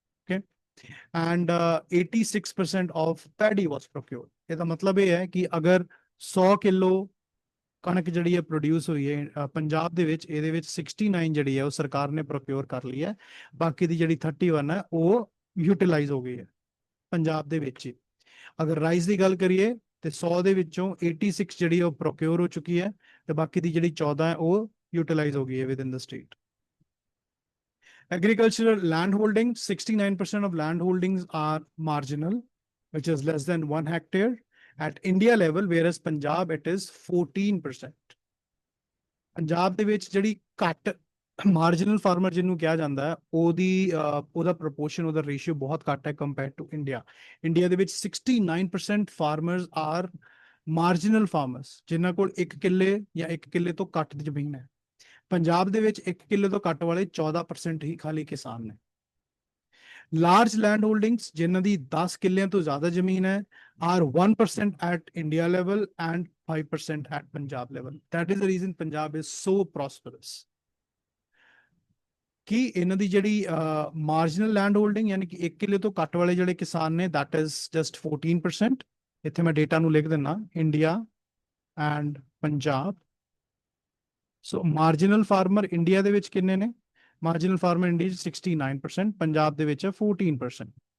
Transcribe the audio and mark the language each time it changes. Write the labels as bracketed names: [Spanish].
[English] Okay, and 86% of paddy was procured. [Punjabi] ਇਹਦਾ ਮਤਲਬ ਇਹ ਹੈ ਕਿ ਅਗਰ 100 ਕਿਲੋ ਕਣਕ ਜਿਹੜੀ ਹੈ ਪ੍ਰੋਡਿਊਸ ਹੋਈ ਹੈ ਪੰਜਾਬ ਦੇ ਵਿੱਚ, ਇਹਦੇ ਵਿੱਚ 69 ਜਿਹੜੀ ਹੈ ਉਹ ਸਰਕਾਰ ਨੇ ਪ੍ਰੋਕਿਉਰ ਕਰ ਲਈ ਹੈ, ਬਾਕੀ ਦੀ ਜਿਹੜੀ 31 ਹੈ ਉਹ ਯੂਟਿਲਾਈਜ਼ ਹੋ ਗਈ ਹੈ ਪੰਜਾਬ ਦੇ ਵਿੱਚ ਹੀ। ਅਗਰ ਰਾਈਸ ਦੀ ਗੱਲ ਕਰੀਏ ਤੇ 100 ਦੇ ਵਿੱਚੋਂ 86 ਜਿਹੜੀ ਉਹ ਪ੍ਰੋਕਿਉਰ ਹੋ ਚੁੱਕੀ ਹੈ ਤੇ ਬਾਕੀ ਦੀ ਜਿਹੜੀ 14 ਹੈ ਉਹ ਯੂਟਿਲਾਈਜ਼ ਹੋ ਗਈ ਹੈ [English] Within the state. Agricultural land holding, 69% of land holdings are marginal, which is less than 1 hectare at India level, whereas Punjab it is 14%. [Punjabi] Punjab ਦੇ ਵਿੱਚ ਜਿਹੜੀ ਘੱਟ ਮਾਰਜਨਲ ਫਾਰਮਰ ਜਿਹਨੂੰ ਕਿਹਾ ਜਾਂਦਾ ਹੈ ਉਹਦਾ ਪ੍ਰੋਪੋਰਸ਼ਨ, ਉਹਦਾ ਰੇਸ਼ੀਓ ਬਹੁਤ ਘੱਟ ਹੈ [English] Compared to India. [Punjabi] ਇੰਡੀਆ ਦੇ ਵਿੱਚ 69% [English] farmers are marginal farmers [Punjabi] ਜਿਨ੍ਹਾਂ ਕੋਲ 1 ਕਿੱਲੇ ਜਾਂ 1 ਕਿੱਲੇ ਤੋਂ ਘੱਟ ਦੀ ਜ਼ਮੀਨ ਹੈ। ਪੰਜਾਬ ਦੇ ਵਿੱਚ 1 ਕਿੱਲੇ ਤੋਂ ਘੱਟ ਵਾਲੇ 14% ਹੀ ਖਾਲੀ ਕਿਸਾਨ ਨੇ। ਲਾਰਜ ਲੈਂਡ ਹੋਲਡਿੰਗਸ ਜਿਨ੍ਹਾਂ ਦੀ 10 ਕਿੱਲਿਆਂ ਤੋਂ ਜ਼ਿਆਦਾ ਜ਼ਮੀਨ ਹੈ [English] are 1% at India level and 5% at Punjab level. That is the reason Punjab is so prosperous. [Punjabi] ਕਿ ਇਹਨਾਂ ਦੀ ਜਿਹੜੀ ਮਾਰਜਨਲ ਲੈਂਡ ਹੋਲਡਿੰਗ ਯਾਨੀ ਕਿ 1 ਕਿੱਲੇ ਤੋਂ ਘੱਟ ਵਾਲੇ ਜਿਹੜੇ ਕਿਸਾਨ ਨੇ [English] that is just 14%. [Punjabi] ਇੱਥੇ ਮੈਂ ਡੇਟਾ ਨੂੰ ਲਿਖ ਦਿੰਦਾ, India and Punjab. So marginal farmer India ਦੇ ਵਿੱਚ ਕਿੰਨੇ ਨੇ? ਮਾਰਜਨਲ ਫਾਰਮਰ ਇੰਡੀਆ 'ਚ 69%, ਪੰਜਾਬ ਦੇ ਵਿੱਚ 14%।